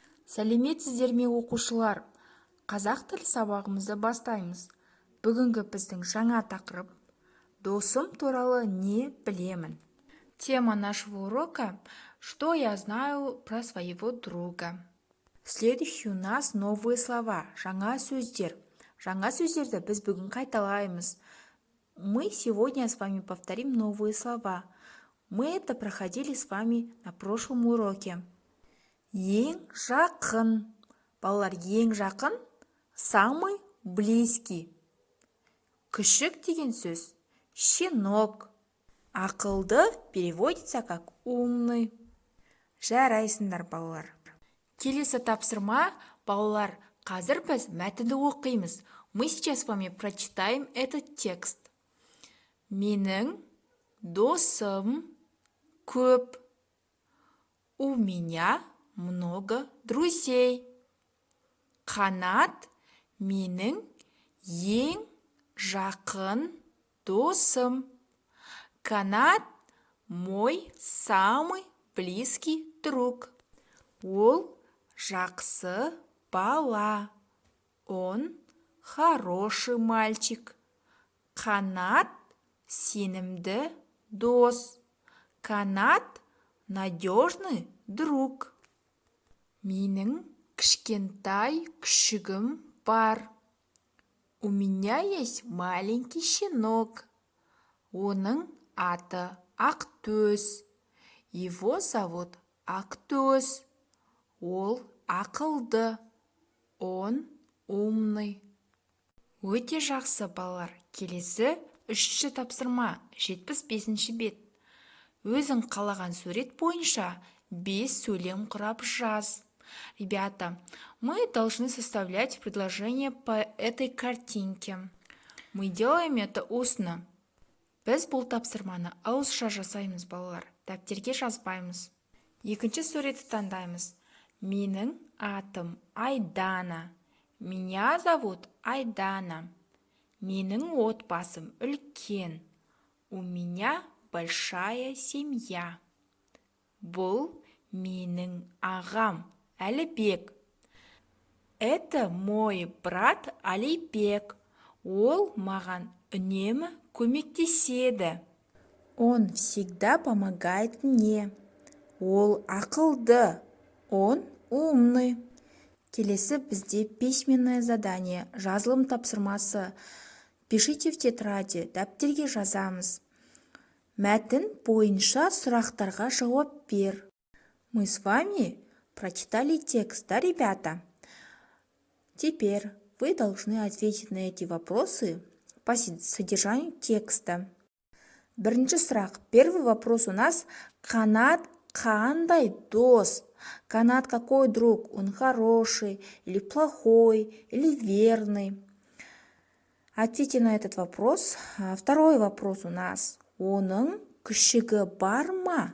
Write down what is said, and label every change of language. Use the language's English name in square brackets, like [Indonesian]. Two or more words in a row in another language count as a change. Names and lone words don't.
[Kazakh] Сәлеметсіздер ме оқушылар? Қазақ тіл сабағымызды бастаймыз. Бүгінгі біздің жаңа тақырып «Досым туралы не білемін?» [Russian] Тема нашего урока «Что я знаю про своего друга?». Следующий у нас новые слова, [Kazakh] жаңа сөздер. Жаңа сөздерді біз бүгін қайталаймыз. [Russian] Мы сегодня с вами повторим новые слова. Мы это проходили с вами на прошлом уроке. [Kazakh] Ең жақын. Балалар, ең жақын, [Russian] самый близкий. [Kazakh] Күшік деген сөз, щенок. [Russian] Ақылды переводится как умный. [Kazakh] Жарайсыңдар, балалар. Келесі тапсырма, балалар, қазір біз мәтінді оқимыз. [Russian] Мы сейчас с вами прочитаем этот текст. [Kazakh] Менің досым көп. [Russian] У меня много друзей. [Kazakh] Қанат менің ең жақын досым. [Russian] Канат мой самый близкий друг. [Kazakh] Ол жақсы бала. [Russian] Он хороший мальчик. [Kazakh] Қанат сенімді дос. [Russian] Канат надежный друг. [Kazakh] Менің кішкентай күшігім бар. [Russian] У меня есть маленький щенок. [Kazakh] Оның аты Ақтөс. [Russian] Его зовут Ақтөс. [Kazakh] Ол ақылды. [Russian] Он умный. [Kazakh] Өте жақсы, балалар. Келесі үшінші тапсырма, 75-ші бет. Өзің қалаған сурет бойынша 5 сөйлем құрап жаз. [Russian] Ребята, мы должны составлять предложение по этой картинке. Мы делаем это устно. [Kazakh] Біз бұл тапсырманы ауызша жасаймыз, балалар. Дәптерге жазбаймыз. Екінші суретті таңдаймыз. Менің атым Айдана. [Russian] Меня зовут [Kazakh] Айдана. Менің отбасым үлкен. [Russian] У меня большая семья. [Kazakh] Бұл менің ағам Әлібек. [Russian] Это мой брат Алибек. [Kazakh] Ол маған үнемі көмектеседі. [Russian] Он всегда помогает мне. [Kazakh] Ол ақылды. [Russian] Он умный. [Kazakh] Келесі бізде [Russian] письменное задание, [Kazakh] жазылым тапсырмасы. [Russian] Пишите в тетради, [Kazakh] дәптерге жазамыз. Мәтін бойынша сұрақтарға жауап бер. [Russian] Мы с вами прочитали текст, да, ребята? Теперь вы должны ответить на эти вопросы по содержанию текста. [Kazakh] Бірінші сұрақ. [Russian] Первый вопрос у нас. [Kazakh] Қанат қандай дос? [Russian] Канат какой друг? Он хороший или плохой или верный? Ответьте на этот вопрос. Второй вопрос у нас. [Kazakh] Оның күшігі бар ма?